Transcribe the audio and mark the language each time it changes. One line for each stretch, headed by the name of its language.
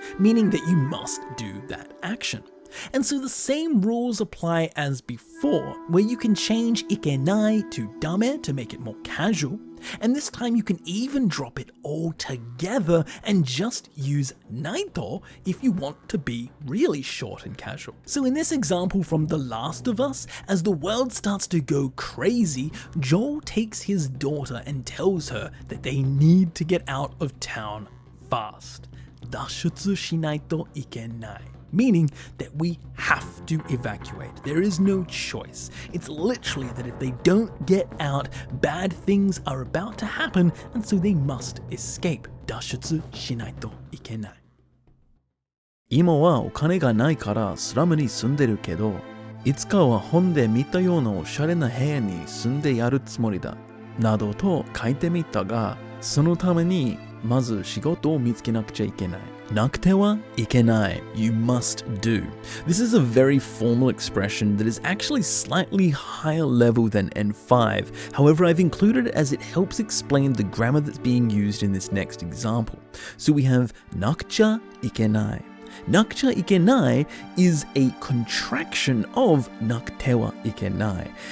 English: meaning that you must do that action. And so the same rules apply as before, where you can change ikenai to dame to make it more casual, and this time you can even drop it all together and just use naito if you want to be really short and casual. So in this example from The Last of Us, as the world starts to go crazy, Joel takes his daughter and tells her that they need to get out of town fast.
Japanese: 脱出しないといけない.
English: Meaning that we have to evacuate. There is no choice. It's literally that if they don't get out, bad things are about to happen, and so they must escape.
Japanese: 脱出しないといけない.今はお金がないからスラムに住んでるけど、いつかは本で見たようなおしゃれな部屋に住んでやるつもりだ。などと書いてみたが、そのためにまず仕事を見つけなくちゃいけない。
English: なくてはいけない.You must do. This is a very formal expression that is actually slightly higher level than N5. However, I've included it as it helps explain the grammar that's being used in this next example. So we have Nakcha Ikenai. Nakcha Ikenai is a contraction of Naktewa Ikenai.